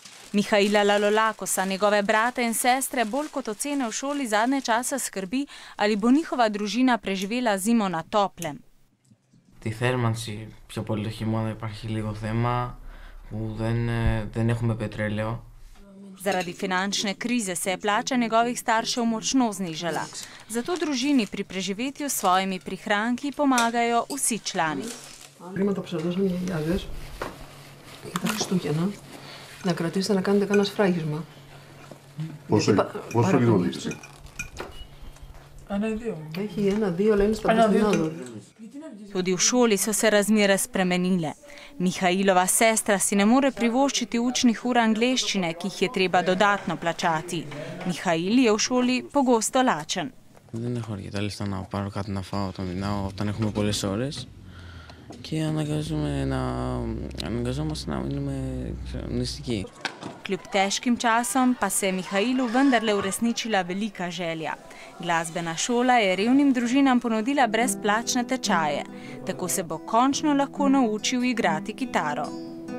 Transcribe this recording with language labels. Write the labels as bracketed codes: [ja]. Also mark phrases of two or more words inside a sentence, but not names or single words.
[sl] Mihaila Lalolakosa, njegove brate in sestre bolj kot ocene v šoli zadnje časa skrbi, ali bo njihova družina preživela zimo na toplem. [el] Τη θέρμανση, πιο πολύ το χειμώνα υπάρχει λίγο θέμα που δεν έχουμε πετρέλαιο. [sl] Zaradi finančne krize se je plača njegovih staršev močno znižala. Zato družini pri preživetju s svojimi prihranki pomagajo vsi člani. [el] Χρήματα που σας δώσαν οι γιαγιάδες για τα Χριστούγεννα, να κρατήσετε να κάνετε κανένα σφράγισμα. Πόσο λίγο δείξτε? Έχει 1-2, αλλά είναι στα Παστινάδο. [sl] Tudi v šoli so se razmere spremenile. Mihailova sestra si ne more privoščiti učnih ur angleščine, ki jih je treba dodatno plačati. Mihail je v šoli pogosto lačen. [el] Δεν έχω αρκετά λεφτά να πάρω κάτι να φάω όταν έχουμε πολλές ώρες και αναγκαζόμαστε να μείνουμε nistiki. [sl] Kljub težkim časom pa se je Mihailu vendarle uresničila velika želja. Glasbena šola je revnim družinam ponudila brezplačne tečaje. Tako se bo končno lahko naučil igrati kitaro.